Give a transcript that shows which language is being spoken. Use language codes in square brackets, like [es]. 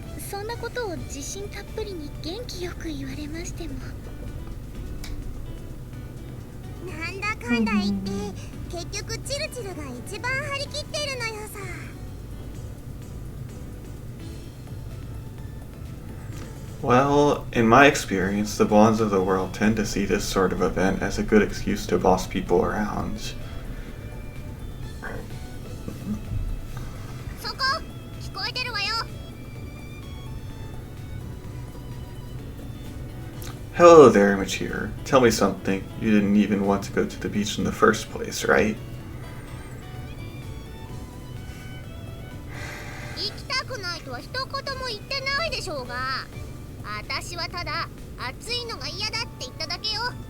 [ja] そんなことを自信たっぷりに元気よく言われましても。なんだかんだ言って結局チルチルが一番張り切ってるのよさ。 [en] Well, in my experience, the bonds of the world tend to see this sort of event as a good excuse to boss people around. [ja] そこ、聞こえてるわよ。 [en] Hello there, Machir. Tell me something. You didn't even want to go to the beach in the first place, right? [ja] 行きたくないとは一言も言ってないでしょうが。私はただ暑いのが嫌だって言っただけよ。